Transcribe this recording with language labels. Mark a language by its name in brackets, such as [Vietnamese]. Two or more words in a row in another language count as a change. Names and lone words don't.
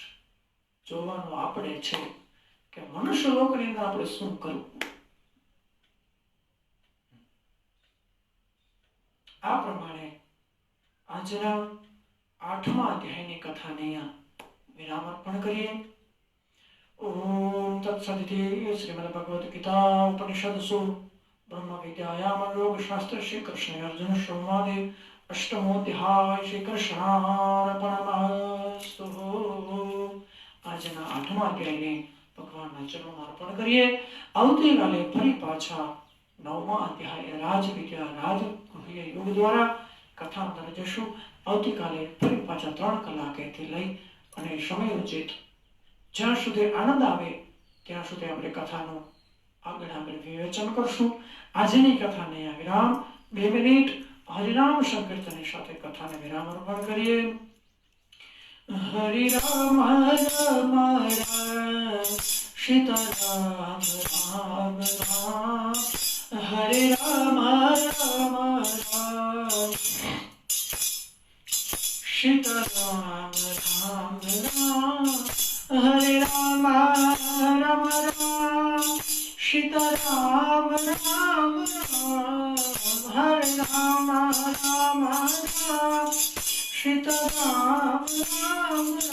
[Gujarati] જોવાનું આપણે છે કે મનુષ્ય લોકની અંદર આપણે શું કરવું. આ પ્રમાણે આજના 8મા અધ્યાયની કથાને અહીંયા વિરામ અર્પણ કરીએ. [Sanskrit] ओम तत्सदिति श्रीमद्भगवद्गीता उपनिषदसु ब्रह्म विद्यायाम योग शास्त्र श्री कृष्ण अर्जुन संवादे अष्टमोध्याय श्री कृष्णार्पणमस्तु। [Gujarati] આજના આઠમા અધ્યાયને ભગવાનના ચરણોમાં અર્પણ કરીએ. આવતીકાલે ફરી પાછા નવમા અધ્યાય રાજવિદ્યા રાજગુહ્ય યોગ દ્વારા કથા અંદર જશું. આવતીકાલે ફરી પાછા 3 કલાકેથી લઈ અને સમયોચિત જ્યાં સુધી આનંદ આવે ત્યાં સુધી આપણે કથાનું આગળ વિવેચન કરશું. આજની કથાને વિરામ 2 મિનિટ હરિનામ સંકીર્તન સાથે કથાને વિરામ અર્પણ કરીએ. [Sanskrit] हरि राम राम राम सीताराम राम राम हरे राम राम राम सीताराम राम राम हरे राम राम राम सीताराम राम राम हरे राम राम राम सीताराम राम